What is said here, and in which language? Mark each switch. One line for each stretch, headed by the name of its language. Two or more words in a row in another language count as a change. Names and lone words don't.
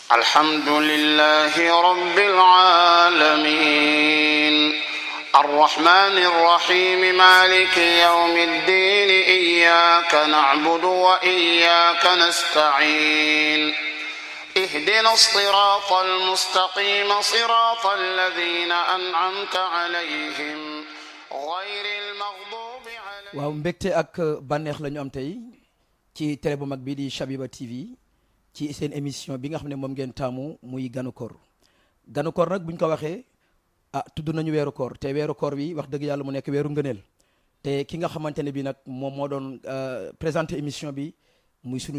Arabic: الحمد لله رب العالمين الرحمن الرحيم مالك يوم الدين إياك نعبد وإياك نستعين اهدنا الصراط المستقيم صراط الذين أنعمت عليهم غير المغضوب عليهم.
Wolof: waaw mbégte ak bànneex la ñu am tey ci télé bu mag bii di Chabiba TV ci seen émission bi nga xam ne moom ngeen taamu muy Ganu Koor Ganu Koor nag bu ñu ko waxee tudd nañu weeru koor te weeru koor bi wax dëgg yàlla mu nekk weeru ngëneel te ki nga xamante ne bi nag moom moo doon
French: présenté émission
Wolof: bi muy sunu